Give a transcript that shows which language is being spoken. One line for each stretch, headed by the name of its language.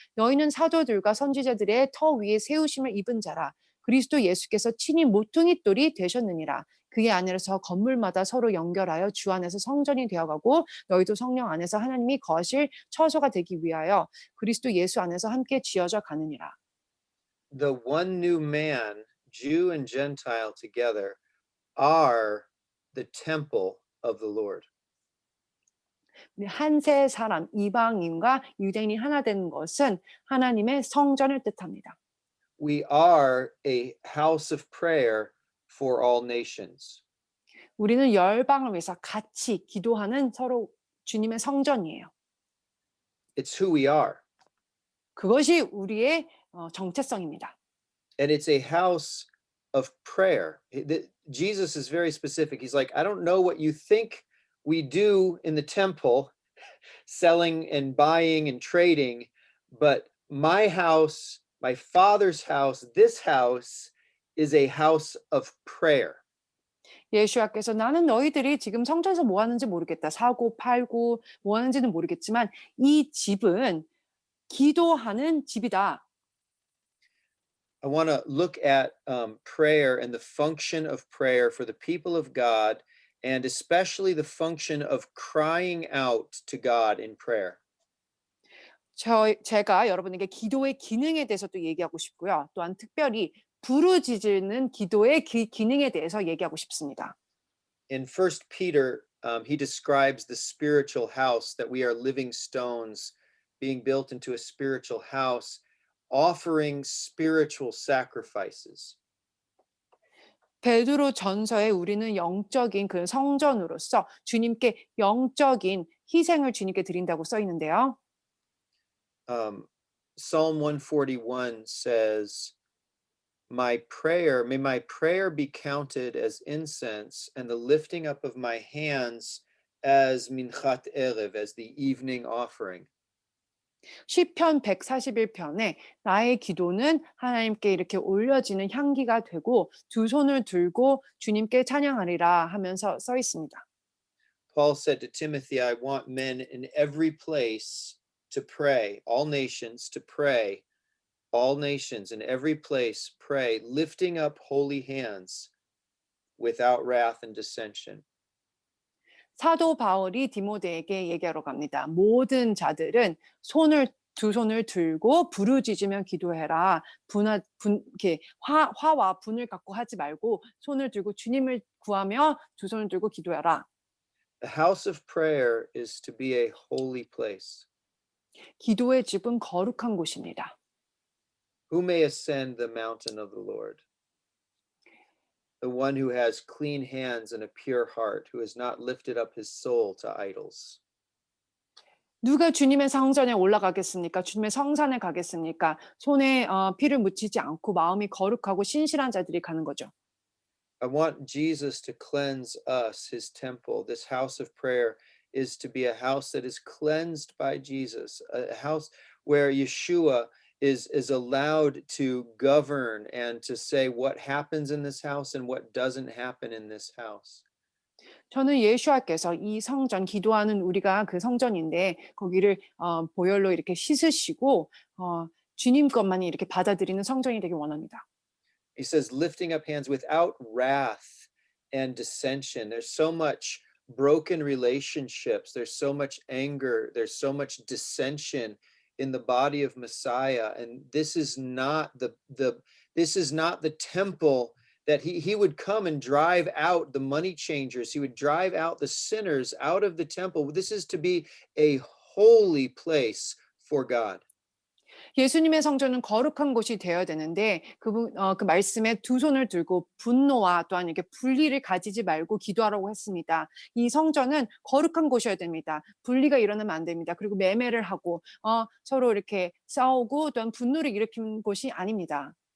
Korean: 너희는 사도들과 선지자들의 터 위에 세우심을 입은 자라. 그리스도 예수께서 친히 모퉁이 돌이 되셨느니라. 그의 안에서 건물마다 서로 연결하여 주 안에서 성전이 되어가고 너희도 성령 안에서 하나님이 거하실 처소가 되기 위하여 그리스도 예수 안에서 함께 지어져 가느니라.
English: The one new man, Jew and Gentile together, are the temple of the Lord.
Korean: 한 세 사람 이방인과 유대인이 하나 되는 것은 하나님의 성전을 뜻합니다.
English: We are a house of prayer for all nations.
Korean: 우리는 열방을 위해서 같이 기도하는 서로 주님의 성전이에요.
English: It's who we are.
Korean: 그것이 우리의 정체성입니다.
English: And it's a house of prayer. Jesus is very specific. He's like, I don't know what you think we do in the temple, selling and buying and trading, but my house, my Father's house, this house is a house of prayer.
Korean: 예수야께서 나는 너희들이 지금 성전에서 뭐 하는지 모르겠다. 사고 팔고 뭐 하는지는 모르겠지만 이 집은 기도하는 집이다.
English: I want to look at prayer and the function of prayer for the people of God, and especially the function of crying out to God in prayer.
Korean: 제가 여러분에게 기도의 기능에 대해서 또 얘기하고 싶고요. 또한 특별히 부르짖는 기도의 기능에 대해서 얘기하고 싶습니다.
English: In 1 Peter, he describes the spiritual house that we are living stones being built into a spiritual house, offering spiritual sacrifices.
Korean: 베드로 전서에 우리는 영적인 그 성전으로서 주님께 영적인 희생을 주님께 드린다고 써 있는데요.
English: Psalm 141 says, may my prayer be counted as incense and the lifting up of my hands as minchat erev, as the evening offering.
Korean: 시편 141편에 나의 기도는 하나님께 이렇게 올려지는 향기가 되고 두 손을 들고 주님께 찬양하리라 하면서 써 있습니다.
English: Paul said to Timothy, I want men in every place to pray, all nations to pray, all nations in every place pray, lifting up holy hands without wrath and dissension.
Korean: 사도 바울이 디모데에게 얘기하러 갑니다. 모든 자들은 두 손을 들고 부르짖으며 기도해라. 이렇게 화와 분을 갖고 하지 말고 손을 들고 주님을 구하며 두 손을 들고 기도해라.
English: The house of prayer is to be a holy place.
Korean: 기도의 집은 거룩한 곳입니다.
English: Who may ascend the mountain of the Lord? The one who has clean hands and a pure heart, who has not lifted up his soul to idols.
Korean: 누가 주님의 성전에 올라가겠습니까? 주님의 성산에 가겠습니까? 손에 피를 묻히지 않고 마음이 거룩하고 신실한 자들이 가는 거죠.
English: I want Jesus to cleanse us, his temple. This house of prayer is to be a house that is cleansed by Jesus, a house where Yeshua is allowed to govern and to say what happens in this house and what doesn't happen in this house.
Korean: 저는 예수와께서 이 성전 기도하는 우리가 그 성전인데 거기를 보혈로 이렇게 씻으시고 주님 것만이 이렇게 받아들이는 성전이 되길 원합니다.
English: He says, lifting up hands without wrath and dissension. There's so much broken relationships. There's so much anger. There's so much dissension in the body of Messiah. And this is not this is not the temple that he would come and drive out the money changers. He would drive out the sinners out of the temple. This is to be a holy place for God.
Korean: 예수님의 성전은 거룩한 곳이 되어야 되는데 그 말씀에 두 손을 들고 분노와 또한 이렇게 분리를 가지지 말고 기도하라고 했습니다. 이 성전은 거룩한 곳이어야 됩니다. 분리가 일어나면 안 됩니다. 그리고 매매를 하고 서로 이렇게 싸우고 또한 분노를 일으키는 곳이 아닙니다.